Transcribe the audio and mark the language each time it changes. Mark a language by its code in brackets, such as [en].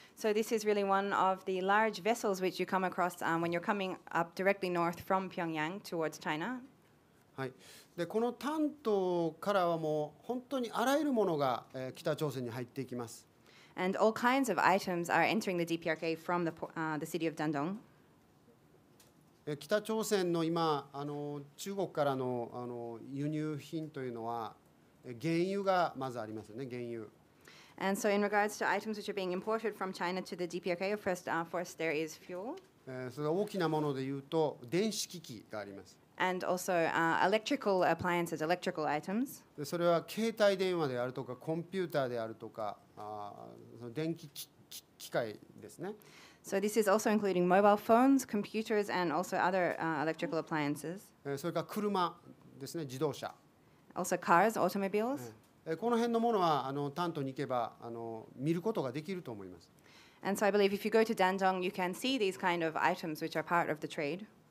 [en] So this is really one of the large vessels which you come across when you're coming up directly north from Pyongyang towards China. はい。 [ja] でこの丹東からはもう本当にあらゆるものが、北朝鮮に入っていきます。 [en] And all kinds of items are entering the DPRK from the city of Dandong. [ja] 北朝鮮の今中国からの輸入品というのは原油がまずありますよね、原油。 [en] And so in regards to items which are being imported from China to the DPRK, first there is fuel. [ja] それ大きなものでいうと電子機器があります。 [en] And also electrical appliances, electrical items. [ja] でそれは携帯電話であるとかコンピューターであるとかその電気機械ですね。 [en] So this is also including mobile phones, computers, and also other electrical appliances. [ja] それから車ですね、自動車。 [en] Also cars, automobiles. [ja] この辺のものは丹東に行けば見ることができると思います。 [en] And so I believe if you go to Dandong, you can see these kind of items which are part of the trade.